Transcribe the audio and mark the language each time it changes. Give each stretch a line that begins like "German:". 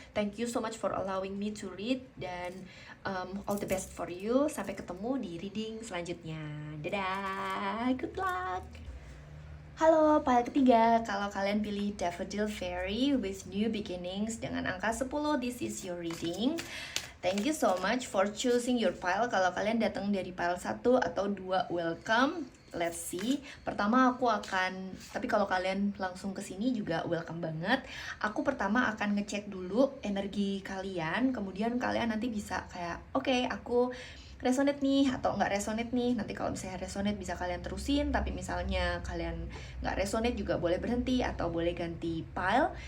English: Thank you so much for allowing me to read, dan all the best for you.
Indonesian: Sampai ketemu di reading selanjutnya. Dadah,
English: good luck.
Indonesian: Halo, pile ketiga. Kalau kalian pilih Daffodil Fairy with New Beginnings dengan angka 10,
English: this is your reading. Thank you so much for choosing your pile.
Indonesian: Kalau kalian datang dari pile 1 atau 2, welcome.
English: Let's see.
Indonesian: Pertama tapi kalau kalian langsung ke sini juga welcome banget. Aku pertama akan ngecek dulu energi kalian, kemudian kalian nanti bisa kayak, oke, aku resonate nih atau nggak resonate nih. Nanti kalau misalnya resonate bisa kalian terusin, tapi misalnya kalian nggak resonate juga boleh berhenti atau boleh ganti pile.